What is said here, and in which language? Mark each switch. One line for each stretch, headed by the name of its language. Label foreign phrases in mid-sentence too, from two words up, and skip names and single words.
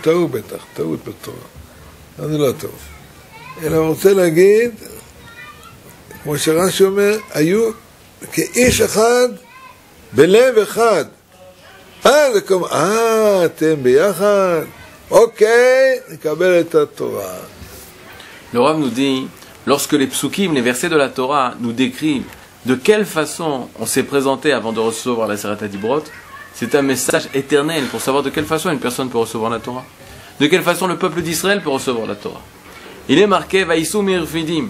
Hebrew: טעו בטח, טעות בתורה. זה לא טוב. אלא הוא רוצה להגיד, כמו שרש"י אומר, היו כאיש אחד בלב אחד. זה כמו, אתם ביחד, אוקיי, נקבל את התורה.
French: Le Rav nous dit, lorsque les psukim, les versets de la Torah, nous décrivent de quelle façon on s'est présenté avant de recevoir la
Hebrew: עשרת הדיברות,
French: c'est un message éternel pour savoir de quelle façon une personne peut recevoir la Torah. De quelle façon le peuple d'Israël peut recevoir la Torah. Il est marqué
Hebrew: ויסעו מרפידים.